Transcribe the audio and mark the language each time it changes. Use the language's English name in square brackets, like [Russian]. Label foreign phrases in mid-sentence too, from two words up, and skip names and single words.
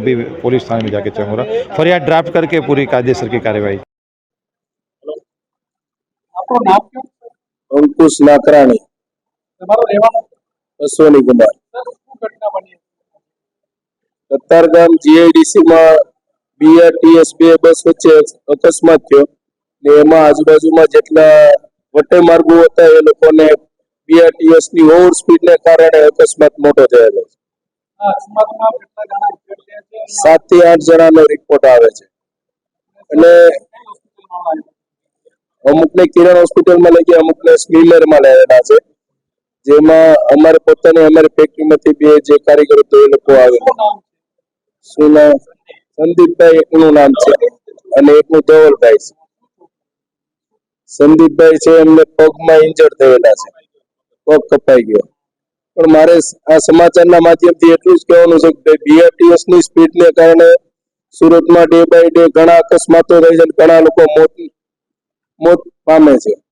[Hindi] अभी पुलिस थाने में जाके चलूँगा, फरियाद ड्राफ्ट करके पूरी कायदेसर की कार्रवाई। अंकुश लाकराणी, अश्वनी कुमार। [Gujarati] કતારગામ જીઆઈડીસી માં બીઆરટીએસ 2 બસ વચ્ચે અકસ્માત થયો ને એમાં આજુબાજુમાં જેટલા વટે માર્ગો હતા એ લોકોને બીઆરટીએસ ની [English] over speed [Gujarati] ને કારણે અકસ્માત મોટો થયેલો છે। 7 થી 8 જણાનો રિપોર્ટ આવે છે અને અમુક ને કિરણ હૉસ્પિટલ માં લઈ ગયા, અમુક ને સ્મીમેર માં લાવેલા છે, જેમાં અમારે પોતાની અમારી ફેક્ટરીમાંથી 2 જે કારીગરો તો એ લોકો આવેલા। શું નામ? સંદીપભાઈ એકનું નામ છે અને એકનું ધવલભાઈ છે। સંદીપભાઈ છે એમને પગમાં ઇન્જર્ડ થયેલા છે, પગ કપાઈ ગયો. પણ મારે આ સમાચારના માધ્યમથી એટલું જ કહેવાનું છે કે BRTS ની સ્પીડને કારણે સુરતમાં [English] day by day [Gujarati] ઘણા અકસ્માતો થાય છે અને ઘણા લોકો મોત પામે છે.